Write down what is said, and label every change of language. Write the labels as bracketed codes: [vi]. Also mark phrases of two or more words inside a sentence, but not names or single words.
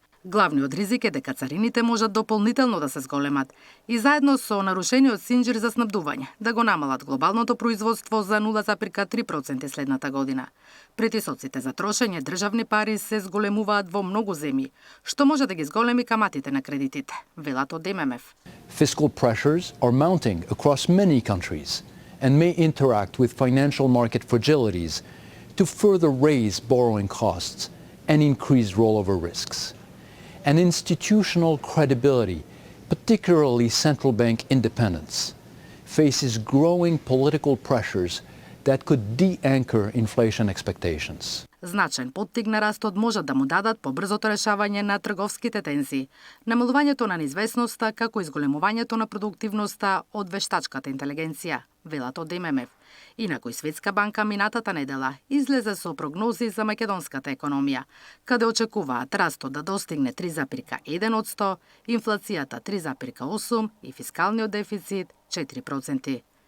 [mk] Главниот ризик е дека царините можат дополнително да се зголемат и заедно со нарушениот синџир за снабдување да го намалат глобалното производство за 0,3% следната година. Притисоците за трошење државни пари се зголемуваат во многу земји, што може да ги зголеми каматите на кредитите, велат од ММФ. [en] Fiscal pressures are mounting across many countries and may interact with financial market fragilities to further raise borrowing costs and increase rollover risks. And institutional credibility, particularly central bank independence, faces growing political pressures that could de-anchor inflation expectations. [mk] Значен поттик на растот може да му дадат побрзото решавање на трговските тензии, намалувањето на неизвестноста како изголемувањето на продуктивноста од вештачката интелигенција, велат од ММФ. Инаку Светска банка минатата недела излезе со прогнози за македонската економија, каде очекуваат растот да достигне 3,1%, инфлацијата 3,8% и фискалниот дефицит 4%.